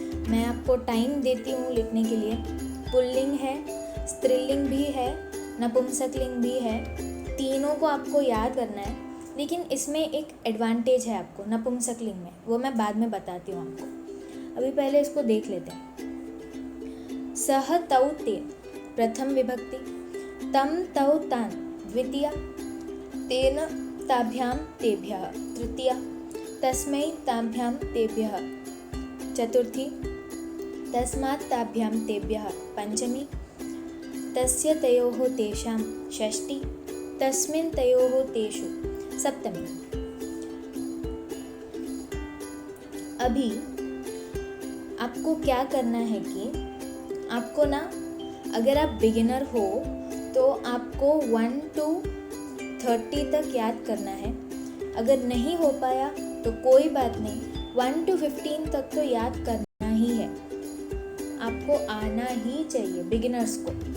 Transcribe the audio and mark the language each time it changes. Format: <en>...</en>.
<hi>मैं आपको टाइम देती हूँ लिखने के लिए। पुल्लिंग है, स्त्रीलिंग भी है, नपुंसकलिंग भी है, तीनों को आपको याद करना है। लेकिन इसमें एक एडवांटेज है आपको नपुंसकलिंग में, वो मैं बाद में बताती हूँ आपको। अभी पहले इसको देख लेते हैं।</hi> <sa>सह तौ ते प्रथम विभक्ति, तम तौ तान द्वितीया, तेन ताभ्याम तेभ्यः तृतीया, तस्मै ताभ्यां तेभ्यः चतुर्थी, तस्मात् ताभ्यां तेभ्यः पंचमी, तस्य तयोः तेषां षष्ठी, तस्मिन् तयोः तेषु सप्तमी।</sa> <hi>अभी आपको क्या करना है कि आपको ना, अगर आप बिगिनर हो तो आपको 1 to 30 तक याद करना है। अगर नहीं हो पाया तो कोई बात नहीं, 1 to 15 तक तो याद करना ही है, आपको आना ही चाहिए बिगिनर्स को।</hi>